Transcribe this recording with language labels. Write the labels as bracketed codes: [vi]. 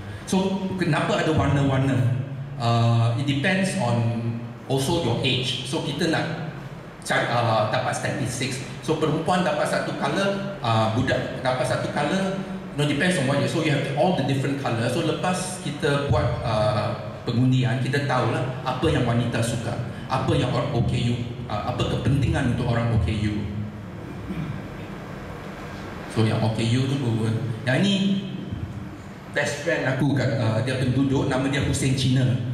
[en] So [ms] kenapa ada warna-warna? [en] It depends on also your age. [ms] So kita nak dapat statistics. So perempuan dapat satu color, budak dapat satu color. [en] No, depends on what you. So you have all the different color. [ms] So lepas kita buat pengundian, kita tahulah apa yang wanita suka, apa yang orang OKU, apa kepentingan untuk orang OKU. So yang OKU tu pun. Yang ni [en] best friend [ms] aku kat dia penduduk, nama dia Hussein Cina.